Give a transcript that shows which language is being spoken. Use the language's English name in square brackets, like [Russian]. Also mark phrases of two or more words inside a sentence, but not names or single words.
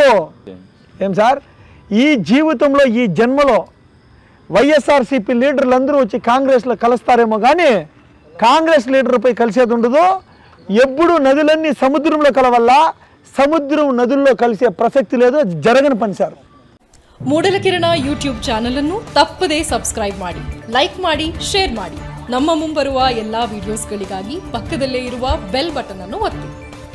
[Telugu] ఏం సార్, ఈ జీవితంలో ఈ జన్మలో వైఎస్ఆర్సీపీ లీడర్లు అందరూ వచ్చి కాంగ్రెస్లో కలుస్తారేమో కానీ కాంగ్రెస్ లీడర్పై కలిసేది ఉండదు. ఎప్పుడు నదులన్నీ సముద్రంలో కలవల్ల, సముద్రం నదుల్లో కలిసే ప్రసక్తి లేదు, జరగని పని సార్. [Kannada] ಮೂಡಲ ಕಿರಣ ಯೂಟ್ಯೂಬ್ ಚಾನಲ್ ಅನ್ನು ತಪ್ಪದೇ ಸಬ್ಸ್ಕ್ರೈಬ್ ಮಾಡಿ, ಲೈಕ್ ಮಾಡಿ, ಶೇರ್ ಮಾಡಿ. ನಮ್ಮ ಮುಂಬರುವ ಎಲ್ಲಾ ವಿಡಿಯೋಸ್ಗಳಿಗಾಗಿ ಪಕ್ಕದಲ್ಲೇ ಇರುವ [English] bell button [Kannada] ಅನ್ನು ಒತ್ತಿ.